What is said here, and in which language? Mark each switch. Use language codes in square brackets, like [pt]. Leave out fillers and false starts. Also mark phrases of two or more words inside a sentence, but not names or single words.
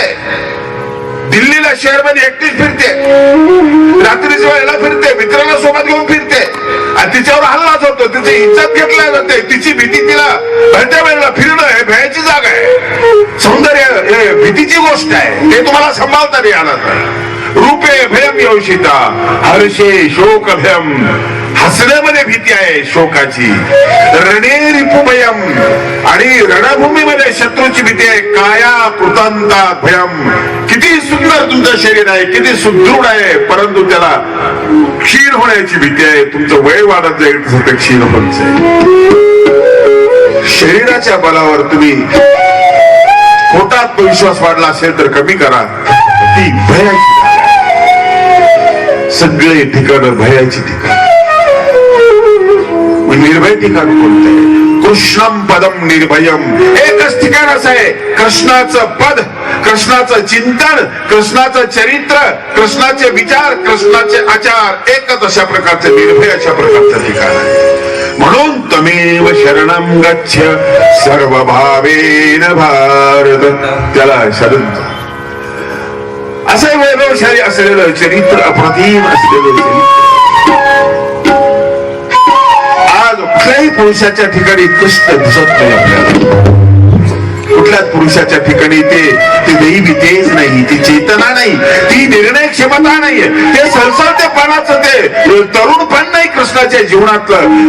[mr] दिल्लीला शहरमध्ये एकटीच फिरते, रात्रीच्या वेळेला फिरते, मित्राला सोबत घेऊन फिरते. आणि तिच्यावर हल्लाच होतो, तिची इज्जत घेतल्या जाते. तिची भीती, तिला भरत्या वेळेला फिरणं हे भयाची जागा आहे. सौंदर्य हे भीतीची गोष्ट आहे, ते तुम्हाला सांभाळता नाही आलं. [sa] रूपे भयम योषिता, हर्षे शोक भयम, [mr] हसण्यामध्ये भीती आहे शोकाची. [sa] रणे रिपु भयम, [mr] आणि रणभूमीमध्ये शत्रूची भीती आहे. [sa] काया कृतांता भयम, [mr] किती सुंदर तुमचं शरीर आहे, किती सुदृढ आहे, परंतु त्याला क्षीण होण्याची भीती आहे. तुमचं वय वाढत जाईल तसं ते क्षीण होत जाईल. शरीराच्या बलावर तुम्ही खोटा आत्मविश्वास वाढला असेल तर कमी करा. ती भयाची जागा आहे. सगळे ठिकाण भयाची ठिकाण. निर्भय ठिकाण कोणतं आहे? [sa] कृष्णम पदम निर्भयम. [mr] एकच ठिकाण असं आहे, कृष्णाचं पद, कृष्णाचं चिंतन, कृष्णाचं चरित्र, कृष्णाचे विचार, कृष्णाचे आचार, एकच अशा प्रकारचे निर्भय अशा प्रकारचं ठिकाण आहे. [sa] म्हणून तमेव शरणम गच्छ सर्व भावेन भारत. [mr] त्याला शरण जा. असं वैभवशाली असलेलं चरित्र, अप्रतिम असलेलं चरित्र आज कुठल्याही पुरुषाच्या ठिकाणी कृष्ण दिसत नाही आपल्याला. कुठल्याच पुरुषाच्या ठिकाणी ते दैवी तेज नाही, ती चेतना नाही, ती निर्णय क्षमता नाहीये, ते सळसळतेपणाचं ते तरुणपण नाही कृष्णाच्या जीवनातलं.